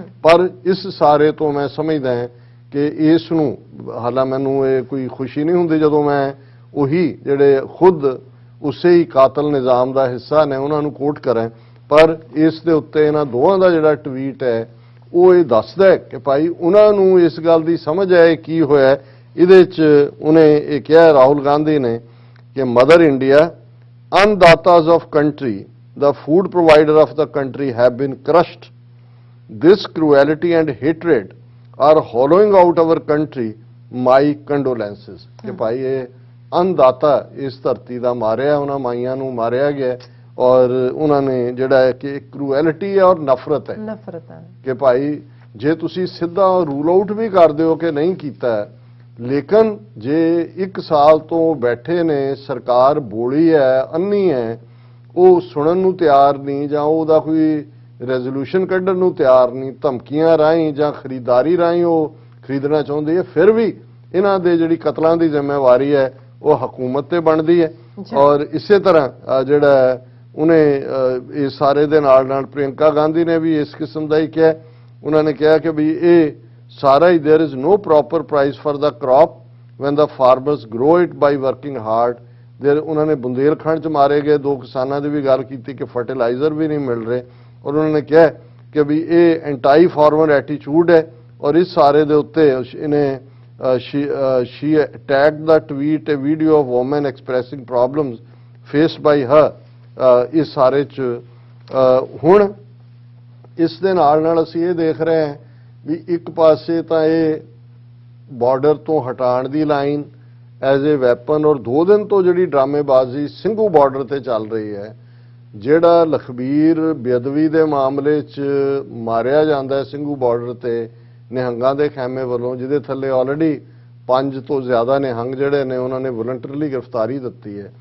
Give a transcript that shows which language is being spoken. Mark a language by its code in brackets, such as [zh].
[pa] ਪਰ ਇਸ ਸਾਰੇ ਤੋਂ ਮੈਂ ਸਮਝਦਾ ਹਾਂ ਕਿ ਇਸ ਨੂੰ, ਹਾਲਾਂ ਮੈਨੂੰ ਇਹ ਕੋਈ ਖੁਸ਼ੀ ਨਹੀਂ ਹੁੰਦੀ ਜਦੋਂ ਮੈਂ ਉਹੀ ਜਿਹੜੇ ਖੁਦ ਉਸੇ ਹੀ ਕਾਤਲ ਨਿਜ਼ਾਮ ਦਾ ਹਿੱਸਾ ਨੇ ਉਹਨਾਂ ਨੂੰ ਕੋਟ ਕਰਾਂ, ਪਰ ਇਸ ਦੇ ਉੱਤੇ ਇਹਨਾਂ ਦੋਵਾਂ ਦਾ ਜਿਹੜਾ ਟਵੀਟ ਹੈ ਉਹ ਇਹ ਦੱਸਦਾ ਹੈ ਕਿ ਭਾਈ ਉਹਨਾਂ ਨੂੰ ਇਸ ਗੱਲ ਦੀ ਸਮਝ ਹੈ ਕੀ ਹੋਇਆ। ਇਹਦੇ 'ਚ ਉਹਨੇ ਇਹ ਕਿਹਾ ਰਾਹੁਲ ਗਾਂਧੀ ਨੇ ਕਿ mother India, [en] अन्नदातास of country, the food provider of the country have been crushed. This cruelty and hatred are hollowing out our country. My condolences. [hi] कि भाई ये अन्नदाता इस धरती [pa] ਦਾ ਮਾਰਿਆ, ਉਹਨਾਂ ਮਾਈਆਂ ਨੂੰ ਮਾਰਿਆ ਗਿਆ ਔਰ ਉਹਨਾਂ ਨੇ ਜਿਹੜਾ ਹੈ ਕਿ ਕ੍ਰੂਐਲਿਟੀ ਹੈ ਔਰ ਨਫ਼ਰਤ ਹੈ ਕਿ ਭਾਈ ਜੇ ਤੁਸੀਂ ਸਿੱਧਾ ਰੂਲ ਆਊਟ ਵੀ ਕਰ ਦਿਓ ਕਿ ਨਹੀਂ ਕੀਤਾ, ਲੇਕਿਨ ਜੇ 1 ਸਾਲ ਤੋਂ ਬੈਠੇ ਨੇ, ਸਰਕਾਰ ਬੋਲੀ ਹੈ, ਅੰਨੀ ਹੈ, ਉਹ ਸੁਣਨ ਨੂੰ ਤਿਆਰ ਨਹੀਂ ਜਾਂ ਉਹਦਾ ਕੋਈ ਰੈਜ਼ੋਲੂਸ਼ਨ ਕੱਢਣ ਨੂੰ ਤਿਆਰ ਨਹੀਂ, ਧਮਕੀਆਂ ਰਾਹੀਂ ਜਾਂ ਖਰੀਦਾਰੀ ਰਾਹੀਂ ਉਹ ਖਰੀਦਣਾ ਚਾਹੁੰਦੇ ਹੈ, ਫਿਰ ਵੀ ਇਹਨਾਂ ਦੇ ਜਿਹੜੀ ਕਤਲਾਂ ਦੀ ਜ਼ਿੰਮੇਵਾਰੀ ਹੈ ਉਹ ਹਕੂਮਤ ਤੇ ਬਣਦੀ ਹੈ। ਔਰ ਇਸੇ ਤਰ੍ਹਾਂ ਜਿਹੜਾ ਉਹਨੇ ਇਹ ਸਾਰੇ ਦੇ ਨਾਲ ਨਾਲ ਪ੍ਰਿਯੰਕਾ ਗਾਂਧੀ ਨੇ ਵੀ ਇਸ ਕਿਸਮ ਦਾ ਹੀ ਕਿਹਾ। ਉਹਨਾਂ ਨੇ ਕਿਹਾ ਕਿ ਵੀ ਇਹ ਸਾਰਾ ਹੀ [en] there is no proper price for the crop when the farmers grow it by working hard. [pa] ਉਹਨਾਂ ਨੇ ਬੁੰਦੇਲਖੰਡ 'ਚ ਮਾਰੇ ਗਏ 2 ਕਿਸਾਨਾਂ ਦੀ ਵੀ ਗੱਲ ਕੀਤੀ ਕਿ ਫਰਟੀਲਾਈਜ਼ਰ ਵੀ ਨਹੀਂ ਮਿਲ ਰਹੇ ਔਰ ਉਹਨਾਂ ਨੇ ਕਿਹਾ ਕਿ ਵੀ ਇਹ ਐਂਟੀ ਫਾਰਮਰ ਐਟੀਟਿਊਡ ਹੈ। ਔਰ ਇਸ ਸਾਰੇ ਦੇ ਉੱਤੇ ਇਹਨੇ [en] she tagged the tweet a video of women expressing problems faced by her। [pa] ਇਸ ਸਾਰੇ 'ਚ ਹੁਣ ਇਸ ਦੇ ਨਾਲ ਅਸੀਂ ਇਹ ਦੇਖ ਰਹੇ ਹਾਂ ਵੀ ਇੱਕ ਪਾਸੇ ਤਾਂ ਇਹ ਬਾਰਡਰ ਤੋਂ ਹਟਾਉਣ ਦੀ ਲਾਈਨ [en] as a weapon, [pa] ਔਰ 2 ਦਿਨ ਤੋਂ ਜਿਹੜੀ ਡਰਾਮੇਬਾਜ਼ੀ ਸਿੰਘੂ ਬਾਰਡਰ ਤੇ ਚੱਲ ਰਹੀ ਹੈ, ਜਿਹੜਾ ਲਖਬੀਰ ਬੇਅਦਬੀ ਦੇ ਮਾਮਲੇ 'ਚ ਮਾਰਿਆ ਜਾਂਦਾ ਹੈ ਸਿੰਘੂ ਬਾਰਡਰ ਤੇ ਨਿਹੰਗਾਂ ਦੇ ਖੈਮੇ ਵੱਲੋਂ, ਜਿਹਦੇ ਥੱਲੇ ਆਲਰੇਡੀ 5 ਤੋਂ ਜ਼ਿਆਦਾ ਨਿਹੰਗ ਜਿਹੜੇ ਨੇ ਉਹਨਾਂ ਨੇ ਵੋਲੰਟਰੀਲੀ ਗ੍ਰਿਫਤਾਰੀ ਦਿੱਤੀ ਹੈ।